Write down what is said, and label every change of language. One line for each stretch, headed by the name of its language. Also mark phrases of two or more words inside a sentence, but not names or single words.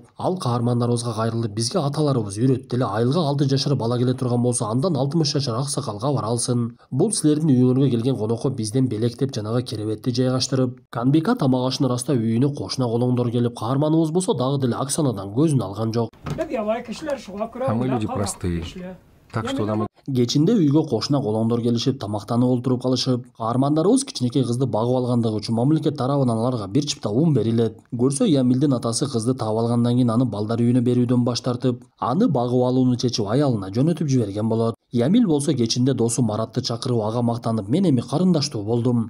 Kyrgyz: Ал каармандарыбызга кайрылып, бизге аталарыбыз үйрөттү эле, айылга 6 жашар бала келе турган болсо, андан 60 жашар аксакалга бара алсын. Бул силердин үйүңөргө келген конокко бизден белек деп жанагы керебетти жайгаштырып, Канбика тамак ашын ырастап үйүнө кошуна колоңдор келип, каарманыбыз болсо дагы деле Оксанадан көзүн алган жок.
Russian: А мы люди простые. Так что нам
Kyrgyz: Кечинде үйгө кошуна колоңдор келишип, тамактанып олтуруп калышып, каармандарыбыз кичинекей кызды багып алгандыгы үчүн мамлекет тарабынан аларга бир чыпта ун берилет. Көрсө Ямилдин атасы кызды таап алгандан кийин аны балдар үйүнө берүүдөн баш тартып, аны багып алууну чечип аялына жөнөтүп жиберген болот. Ямил болсо кечинде досу Маратты чакырып ага мактанып, мен эми карындаштуу болдум.